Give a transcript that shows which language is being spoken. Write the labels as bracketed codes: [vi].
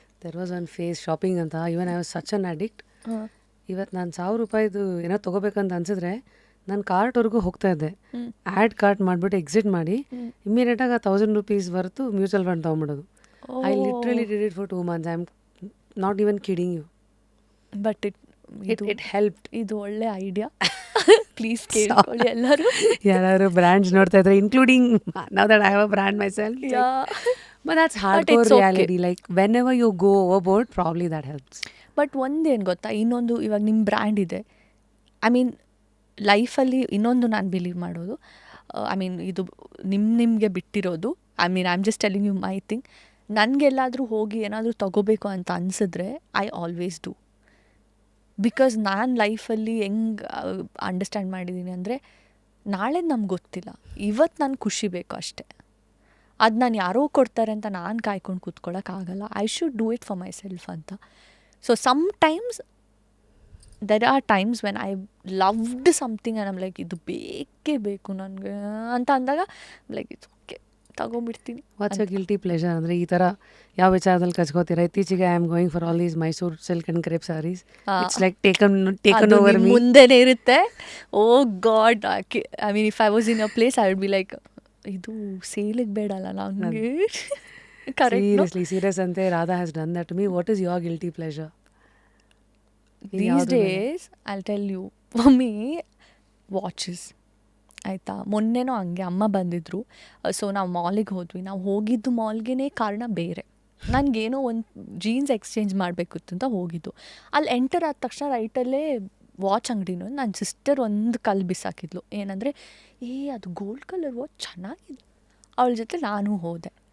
[en] there was one phase shopping [kn] ಅಂತ, [en] Even I was such an addict. [kn] ಇವತ್ತು ನಾನು 1000 ರೂಪಾಯಿದು ಏನೋ ತೊಗೋಬೇಕಂತ ಅನ್ಸಿದ್ರೆ ನಾನು ಕಾರ್ಟ್ವರೆಗೂ ಹೋಗ್ತಾ ಇದ್ದೆ, ಆ್ಯಡ್ ಕಾರ್ಟ್ ಮಾಡಿಬಿಟ್ಟು ಎಕ್ಸಿಟ್ ಮಾಡಿ ಇಮ್ಮಿಡಿಯೇಟಾಗಿ 1000 rupees worth mutual fund ತೊಗೊಂಬಿಡೋದು. [en] I literally did it for 2 months. I am not even kidding you. But it helped. [kn] ಇದು ಒಳ್ಳೆ ಐಡಿಯಾ, ಪ್ಲೀಸ್ ಕೇಳ್ಕೊಳ್ಳಿ ಎಲ್ಲರೂ. ಯಾರು ಬ್ರ್ಯಾಂಡ್ಸ್ ನೋಡ್ತಾ ಇದ್ರೆ, [en] Including now that I have a brand myself. But that's hardcore reality. Like whenever you go overboard, probably that helps. [kn] But ಒಂದೇನು ಗೊತ್ತಾ, ಇನ್ನೊಂದು ಇವಾಗ ನಿಮ್ಮ ಬ್ರ್ಯಾಂಡ್ ಇದೆ, ಐ ಮೀನ್ ಲೈಫಲ್ಲಿ ಇನ್ನೊಂದು ನಾನು ಬಿಲೀವ್ ಮಾಡೋದು, ಐ ಮೀನ್ ಇದು ನಿಮಗೆ ಬಿಟ್ಟಿರೋದು, I mean [en] I am just telling you my thing. [kn] ನನಗೆಲ್ಲಾದರೂ ಹೋಗಿ ಏನಾದರೂ ತಗೋಬೇಕು ಅಂತ ಅನಿಸಿದ್ರೆ [en] I always do. [kn] ಬಿಕಾಸ್ ನಾನು ಲೈಫಲ್ಲಿ ಹೆಂಗೆ ಅಂಡರ್ಸ್ಟ್ಯಾಂಡ್ ಮಾಡಿದ್ದೀನಿ ಅಂದರೆ, ನಾಳೆ ನಮ್ಗೆ ಗೊತ್ತಿಲ್ಲ, ಇವತ್ತು ನಾನು ಖುಷಿ ಬೇಕು ಅಷ್ಟೇ. ಅದು ನಾನು ಯಾರೋ ಕೊಡ್ತಾರೆ ಅಂತ ನಾನು ಕಾಯ್ಕೊಂಡು ಕೂತ್ಕೊಳ್ಳೋಕ್ಕಾಗಲ್ಲ. [en] I should do it for myself [kn] ಅಂತ. [en] so sometimes there are times when I loved something and I'm like [kn] ಇದು ಬೇಕೇ ಬೇಕು ನನಗೆ ಅಂತ ಅಂದಾಗ [en] like it's okay, [kn] ತಗೊಂಬಿಡ್ತೀನಿ. [en] what's a guilty pleasure [kn] ಅಂದರೆ ಈ ಥರ ಯಾವ ವಿಚಾರದಲ್ಲಿ ಕಚ್ಕೋತೀರಾ? ಇತ್ತೀಚೆಗೆ [en] I am going for all these Mysore silk and crepe sarees. It's like taken over me. [kn] ಮುಂದೆನೇ ಇರುತ್ತೆ. [en] oh God, I mean if I was in a place I would be like, [kn] ಇದು ಸೇಲಿಗೆ ಬೇಡಲ್ಲ ನನಗೆ. [en] Seriously, serious ante Radha has done that to me. What is your guilty pleasure? These days, I'll tell you, for me, watches. [kn] ಆಯಿತಾ, ಮೊನ್ನೆನೂ ಹಂಗೆ ಅಮ್ಮ ಬಂದಿದ್ದರು. So ನಾವು ಮಾಲಿಗೆ ಹೋದ್ವಿ. ನಾವು ಹೋಗಿದ್ದು ಮಾಲ್ಗೆ ಕಾರಣ ಬೇರೆ, ನನಗೇನೋ ಒಂದು ಜೀನ್ಸ್ ಎಕ್ಸ್ಚೇಂಜ್ ಮಾಡಬೇಕಿತ್ತು ಅಂತ ಹೋಗಿದ್ದು. ಅಲ್ಲಿ ಎಂಟರ್ ಆದ ತಕ್ಷಣ ರೈಟಲ್ಲೇ ವಾಚ್ ಅಂಗಡಿನೂ ನನ್ನ ಸಿಸ್ಟರ್ ಒಂದು ಕಲ್ಲು ಬಿಸಾಕಿದ್ಲು. ಏನಂದರೆ, ಅದು ಗೋಲ್ಡ್ ಕಲರ್ ವಾಚ್ ಚೆನ್ನಾಗಿದೆ. ಅವಳ ಜೊತೆ ನಾನು ಹೋದೆ.